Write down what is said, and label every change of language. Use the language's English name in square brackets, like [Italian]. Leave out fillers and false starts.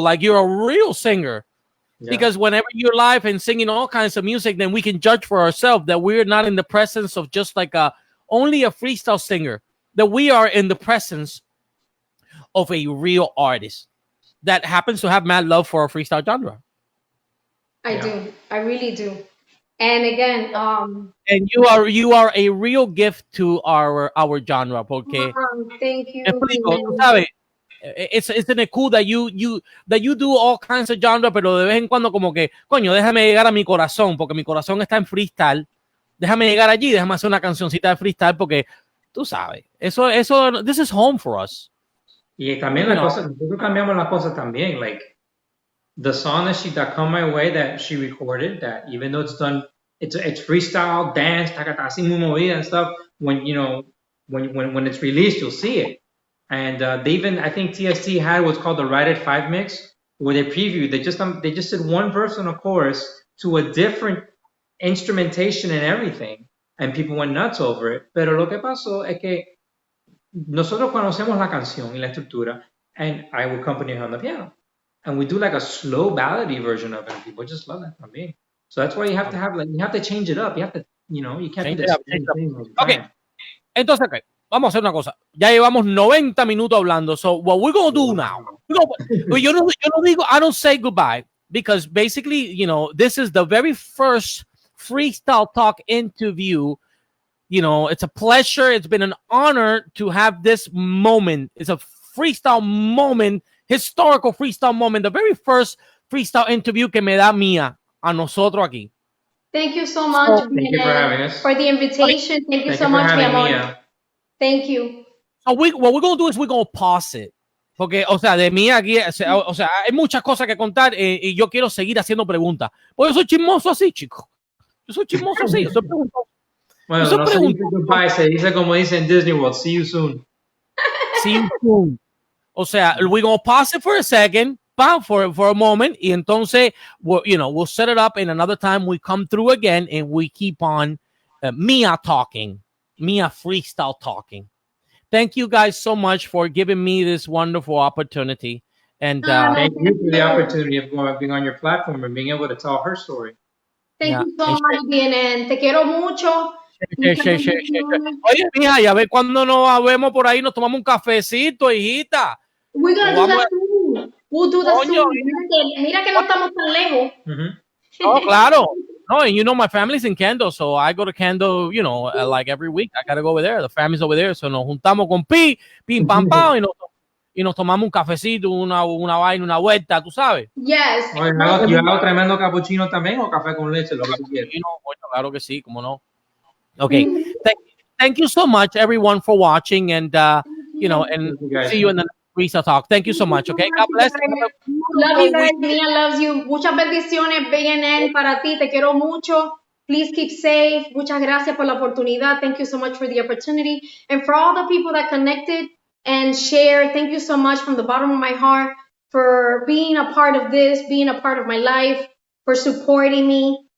[English] Like you're a real singer. Yeah. Because whenever you're live and singing all kinds of music, then we can judge for ourselves that we're not in the presence of just only a freestyle singer, that we are in the presence of a real artist that happens to have mad love for our freestyle genre. I do. I really do. And again, and you are a real gift to our genre, [Spanish] porque [English] thank you. [Spanish] me explico, tú sabes, [English] isn't it cool that you do all kinds of genre, [Spanish] pero de vez en cuando como que, coño, déjame llegar a mi corazón, porque mi corazón está en freestyle. Déjame llegar allí, déjame hacer una cancioncita de freestyle, porque tú sabes, eso, [English] this is home for us. [Spanish] Y también la cosa, nosotros cambiamos la cosa también, [English] like the song that come my way that she recorded, that even though it's done, it's freestyle, dance, [Spanish] así muy movida [English] and stuff. When when it's released, you'll see it. And they even, I think TST had what's called the Right at 5 mix, where they previewed. They just did one verse on a chorus to a different instrumentation and everything, and people went nuts over it. [Spanish] Pero lo que pasó es que nosotros conocemos la canción y la estructura, [English] and I would accompany her on the piano, and we do like a slow ballady version of it, and people just love that [Spanish] también. [English] So that's why you have to have, like, you have to change it up. You have to, you can't do the same thing. Okay. [Spanish] Entonces, okay, vamos a hacer una cosa. Ya llevamos 90 minutos hablando. [English] So what we're going to do now, [Spanish] yo no digo, [English] I don't say goodbye, because basically, this is the very first freestyle talk interview. It's a pleasure. It's been an honor to have this moment. It's a freestyle moment, historical freestyle moment, the very first freestyle interview [Spanish] que me da Mia a nosotros aquí. [English] Thank you so much. Thank you for having us. For the invitation. Thank you so much, [Spanish] mi amor. [English] Thank you. So what we're going to do is we're going to pause it. [Spanish] Porque, o sea, de mí aquí, o sea, hay muchas cosas que contar y yo quiero seguir haciendo preguntas. Porque yo soy chismoso así, chico. Yo soy chismoso así. Yo soy preguntoso. Bueno, no se dice goodbye, se dice como dice en Disney World, [English] see you soon. See you soon. [Spanish] O sea, [English] we're going to pause it for a second, for a moment, [Spanish] y entonces, [English] we'll set it up, and another time we come through again, and we keep on Mia talking, Mia freestyle talking. Thank you guys so much for giving me this wonderful opportunity. And thank you for the opportunity of being on your platform and being able to tell her story. Thank you so much, BNN. [Spanish] Te quiero mucho. Oye, mija, ya ve cuando nos vemos por ahí, nos tomamos un cafecito, hijita. [English] We're gonna do that soon. We'll do that soon. [Spanish] Mira que no estamos tan lejos. Oh, claro. [English] No, and my family's in Kendo, so I go to Kendo, like every week. I gotta go over there. The family's over there, so [Spanish] nos juntamos con pim, pam, pam, y nos tomamos un cafecito, una vaina, una vuelta, tú sabes. [English] Yes. [Spanish] Oye, ¿yo hago tremendo cappuccino también o café con leche? Lo que tú quieras. Claro que sí, cómo no. Okay. [English] Thank you so much, everyone, for watching, and and see you in the next Freestyle Talk. Thank you so much. Okay, God bless. Love you guys. Mia loves you. [Spanish] Muchas bendiciones, BNN, para ti. Te quiero mucho. [English] Please keep safe. [Spanish] Muchas gracias por la oportunidad. [English] Thank you so much for the opportunity, and for all the people that connected and shared. Thank you so much from the bottom of my heart for being a part of this, being a part of my life, for supporting me.